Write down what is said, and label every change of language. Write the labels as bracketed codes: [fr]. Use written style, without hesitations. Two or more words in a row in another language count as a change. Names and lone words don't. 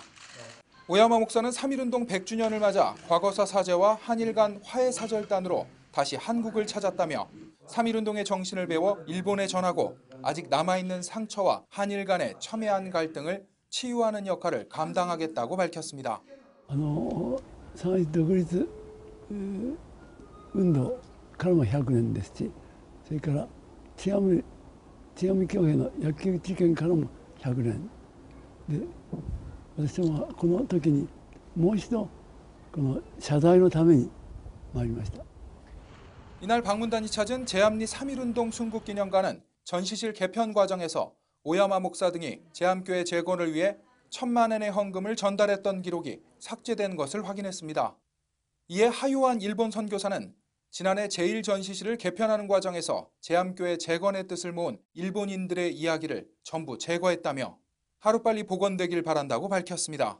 [ko] 오야마 목사는 3.1운동 100주년을 맞아 과거사 사죄와 한일 간 화해 사절단으로 다시 한국을 찾았다며 3.1운동의 정신을 배워 일본에 전하고 아직 남아있는 상처와 한일 간의 첨예한 갈등을 치유하는 역할을 감당하겠다고 밝혔습니다. [ja] 3.1 独立運動からも100年ですし、それから津山教会の野球事件からも100年で、私はこの時にもう一度この謝罪のために参りました。 [ko] 이날 방문단이 찾은 제암리 3.1운동 순국기념관은 전시실 개편 과정에서 오야마 목사 등이 제암교회 재건을 위해 1,000만 엔의 헌금을 전달했던 기록이 삭제된 것을 확인했습니다. 이에 하요한 일본 선교사는 지난해 제1전시실을 개편하는 과정에서 제암교회 재건의 뜻을 모은 일본인들의 이야기를 전부 제거했다며 하루빨리 복원되길 바란다고 밝혔습니다.